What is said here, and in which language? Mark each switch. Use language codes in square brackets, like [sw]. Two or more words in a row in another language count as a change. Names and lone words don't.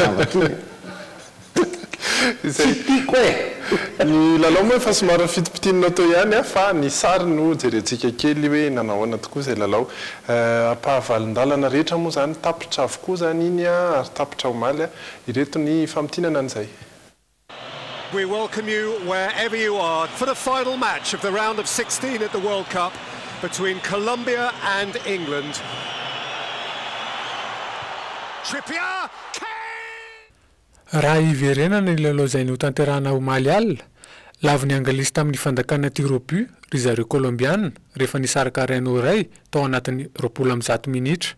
[mg] Ny lalao moa efa somary fitipitininao tao ihany fa ny sary no jerentsika kely hoe nanahoana tokoa izay lalao ampahavalindalana rehetra moa zany tapitra avokoa zany iny ary tapitra omaly ireto ny famitinana an'izay. [en] We welcome you wherever you are for the final match of the round of 16 at the World Cup between Colombia and England. [mg] Trippier, raha iverenana ny lalao izay notanterahana omaly alina laviny anglisy tamin'ny fandakana tirobut ry zareo colombiana rehefa nisaraka raino iray tao anatin'ny 20 minitra.